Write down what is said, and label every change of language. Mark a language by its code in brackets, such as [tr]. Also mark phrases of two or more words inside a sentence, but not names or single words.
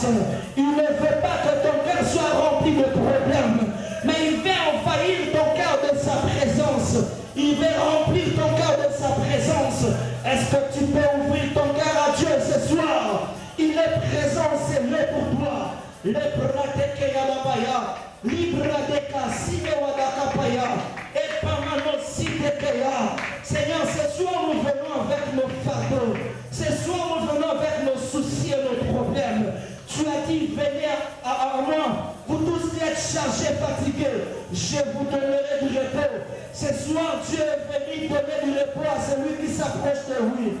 [fr] Il ne veut pas que ton cœur soit rempli de problèmes, mais il veut envahir ton cœur de sa présence. Il veut remplir ton cœur de sa présence. Est-ce que tu peux ouvrir ton cœur à Dieu ce soir? Il est présent, c'est là pour toi. Le bratekeyadabaya, libradeka sinewadakapaya, et pamanosidekaya. Seigneur, ce soir nous venons avec nos fardeaux. Ce soir nous venons avec nos soucis et nos problèmes. Tu as dit, venez à moi, vous tous qui êtes chargés, fatigués, je vous donnerai du repos. Ce soir, Dieu est venu donner du repos à celui qui s'approche de lui.